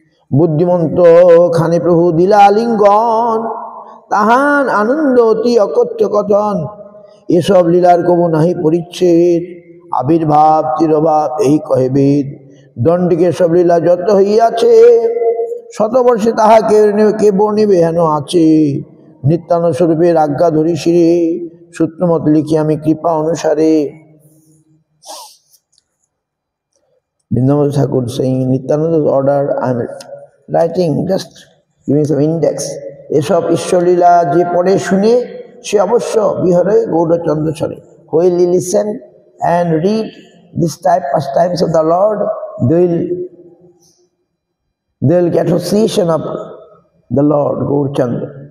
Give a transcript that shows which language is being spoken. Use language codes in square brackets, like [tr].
[bn] বুদ্ধিমন্ত খানে প্রভু দিলা আলিঙ্গন, তাহান আনন্দ অতি অকথ্য কথন, এসব লীলার কবু নাহি পরিচ্ছেদ, আবির্ভাব তিরভাব এই কহে বেদ, দণ্ডিকে সব লীলা যত হইয়াছে, শতবর্ষে তাহা কে বর্ণিবে হেন আছে, নিত্যানন্দ স্বরূপের আজ্ঞা ধরি শিরে, সূত্রমত লিখি আমি কৃপা অনুসারে। [en] Vrindavan Thakur saying Nityananda's order, I am writing, just giving some index. [bn] এসব ঈশ্বরলীলা যে পড়ে শুনে সে অবশ্য বিহরে গৌরচন্দ্র চলে। [en] While he listen and read this pastimes of the Lord, they will get association of the Lord Gaurachandra.